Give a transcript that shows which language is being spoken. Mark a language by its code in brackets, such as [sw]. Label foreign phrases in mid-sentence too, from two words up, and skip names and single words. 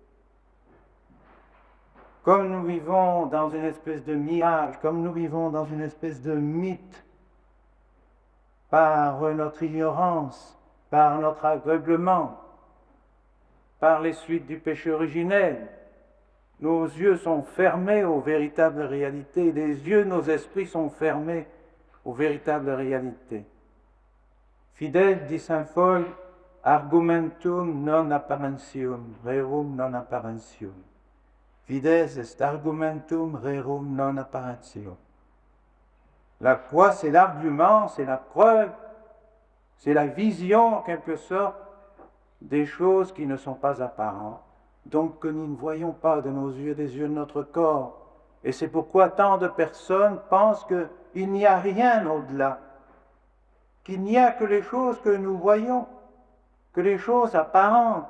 [fr] Comme nous vivons dans une espèce de mirage, comme nous vivons dans une espèce de mythe, par notre ignorance, par notre aveuglement, par les suites du péché originel, nos yeux sont fermés aux véritables réalités, les yeux de nos esprits sont fermés aux véritables réalités. Fidèle, dit saint Paul, [la] argumentum non apparentium, rerum non apparentium. Fides est argumentum rerum non apparentium. [fr] La foi, c'est l'argument, c'est la preuve, c'est la vision, en quelque sorte, des choses qui ne sont pas apparentes, donc que nous ne voyons pas de nos yeux, des yeux de notre corps. Et c'est pourquoi tant de personnes pensent qu'il n'y a rien au-delà, qu'il n'y a que les choses que nous voyons, que les choses apparentes.